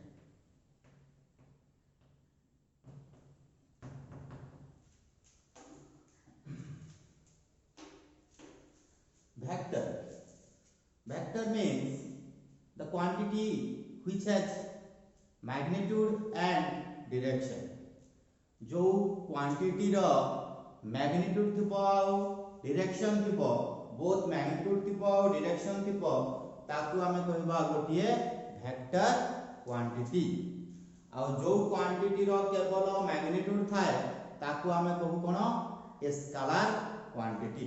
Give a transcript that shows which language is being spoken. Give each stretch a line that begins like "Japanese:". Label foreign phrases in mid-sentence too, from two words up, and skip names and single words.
English: Vector means the quantity which has magnitude and direction.
Odia: जो quantity रो magnitude थिबो आउ direction थिबो,
English: both magnitude
Odia: ଥିବ ଆଉ direction ଥିବ, ତାକୁ ଆମେ କହିବା ଗୋଟିଏ
English: vector quantity.
Odia: ଆଉ ଯେଉଁ quantity ର କେବଳ magnitude ଥାଏ, ତାକୁ ଆମେ କହୁ କଣ
English: scalar quantity.